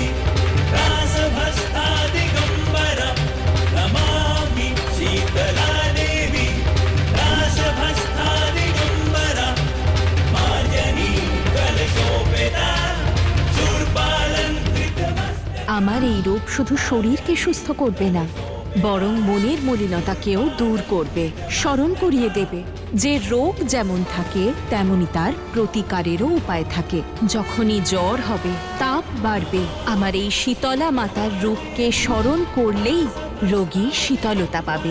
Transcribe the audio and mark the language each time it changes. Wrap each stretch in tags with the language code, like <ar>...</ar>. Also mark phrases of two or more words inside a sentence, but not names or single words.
<sa>रासभस्ता दिगंबरा नमामि शीतला देवी रासभस्ता दिगंबरा मार्जनी कलशोपेता शूर्पालंकृतमस्तके।</sa> <bn>আমার এই রূপ শুধু শরীরকে সুস্থ করবে না, বরং মনের মলিনতাকেও দূর করবে, স্মরণ করিয়ে দেবে যে রোগ যেমন থাকে তেমনি তার প্রতিকারেরও উপায় থাকে। যখনই জ্বর হবে, তাপ বাড়বে, আমার এই শীতলা মাতার রূপকে স্মরণ করলেই রোগী শীতলতা পাবে।</bn>